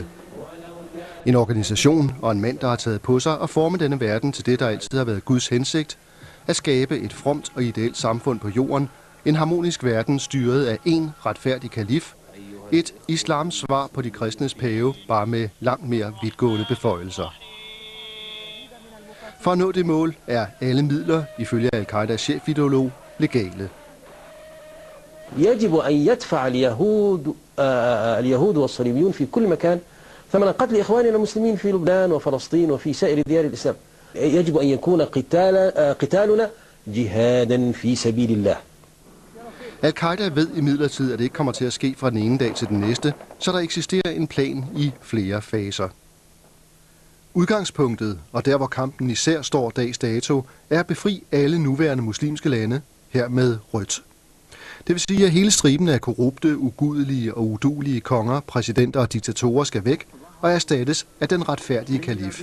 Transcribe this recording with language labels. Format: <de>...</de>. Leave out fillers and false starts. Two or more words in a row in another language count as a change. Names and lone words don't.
<da>En organisation og en mand, der har taget på sig at forme denne verden til det, der altid har været Guds hensigt, at skabe et fromt og ideelt samfund på jorden, en harmonisk verden styret af en retfærdig kalif, et islams svar på de kristnes pave, bare med langt mere vidtgående beføjelser. For at nå det mål er alle midler, ifølge al-Qaidas chefideolog, legale.</da> <ar>يجب أن يدفع اليهود والصليبيون في كل مكان ثمن قتل إخواننا المسلمين في لبنان وفلسطين وفي سائر ديار الإسلام. يجب أن يكون قتالنا جهادا في سبيل الله.</ar> <da>Al-Qaida ved imidlertid, at det ikke kommer til at ske fra den ene dag til den næste, så der eksisterer en plan i flere faser. Udgangspunktet, og der hvor kampen især står dags dato, er at befri alle nuværende muslimske lande, her med rødt. Det vil sige, at hele striben af korrupte, ugudelige og uduelige konger, præsidenter og diktatorer skal væk og erstattes af den retfærdige kalif.</da>